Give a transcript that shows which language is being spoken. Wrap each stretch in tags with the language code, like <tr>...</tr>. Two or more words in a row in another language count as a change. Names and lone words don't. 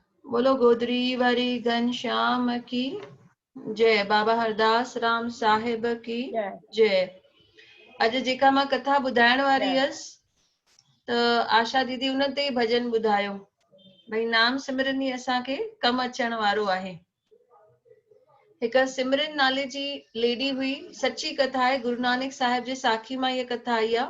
<hi>बोलो गोदरी वारी घनश्याम की जय। बाबा हरदास राम साहिब की जय जय।</hi> <sd>अॼु जेका मां कथा ॿुधाइण वारी जय। हुयसि त आशा दीदी उन ते ई भजन ॿुधायो भई नाम सिमरन ई असांखे कमु अचण वारो आहे। हिकु सिमरन नाले जी लेडी हुई, सची कथा आहे, गुरु नानक साहिब जे साखी मां इहा कथा आई आहे।</sd>